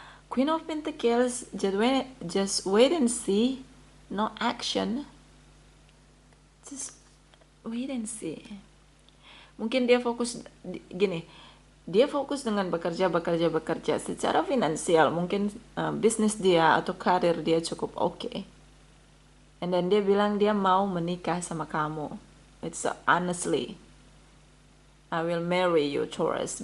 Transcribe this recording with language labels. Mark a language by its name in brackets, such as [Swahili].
[English] Queen of Pentacles, just wait and see, no action. Just wait and see. [Indonesian] Mungkin dia fokus gini, dia fokus dengan bekerja secara finansial, mungkin bisnis dia atau karir dia cukup oke. And then dia bilang dia mau menikah sama kamu. [English] It's honestly, I will marry you, Taurus.